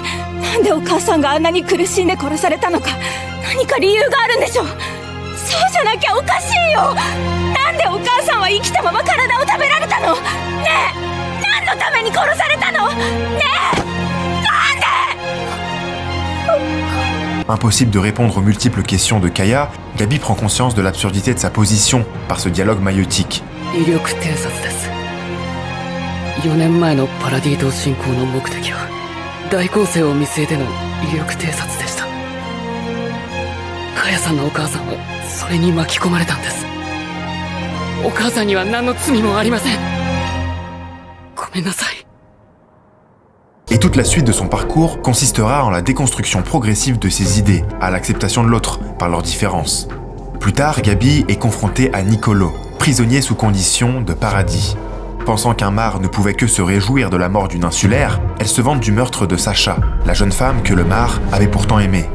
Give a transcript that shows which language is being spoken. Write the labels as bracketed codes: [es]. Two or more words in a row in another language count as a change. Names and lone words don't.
[ja] なんでお母さんがあんなに苦しんで殺されたのか何か理由があるんでしょ。そうじゃなきゃおかしいよ。なんでお母さんは生きたまま体を食べられたの？ねえ、何のために殺されたの？ねえ、なんで？ [fr] Impossible de répondre aux multiples questions de Kaya, Gabi prend conscience de l'absurdité de sa position par ce dialogue maïeutique. [ja] 威力偵察です。4年前のパラディ島侵攻の目的は大攻勢を見据えての威力偵察でした。カヤさんのお母さんはそれに巻き込まれたんです。お母さんには何の罪もありません。ごめんなさい。 [fr] Et toute la suite de son parcours consistera en la déconstruction progressive de ses idées, à l'acceptation de l'autre, par leurs différences. Plus tard, Gabi est confrontée à Nicolo, prisonnier sous condition de paradis. Pensant qu'un Mar ne pouvait que se réjouir de la mort d'une insulaire, elle se vante du meurtre de Sacha, la jeune femme que le Mar avait pourtant aimée.